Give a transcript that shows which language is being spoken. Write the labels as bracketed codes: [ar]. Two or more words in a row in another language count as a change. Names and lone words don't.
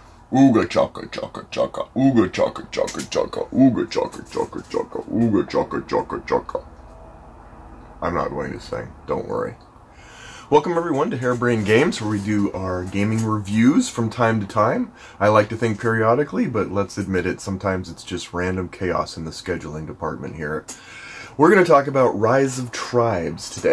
[en] Ooga chaka chaka chaka. Ooga chaka chaka chaka. Ooga chaka chaka chaka. Ooga chaka chaka chaka. I'm not going to sing. Don't worry. Welcome everyone to Harebrained Games, where we do our gaming reviews from time to time. I like to think periodically, but let's admit it, sometimes it's just random chaos in the scheduling department here. We're going to talk about Rise of Tribes today.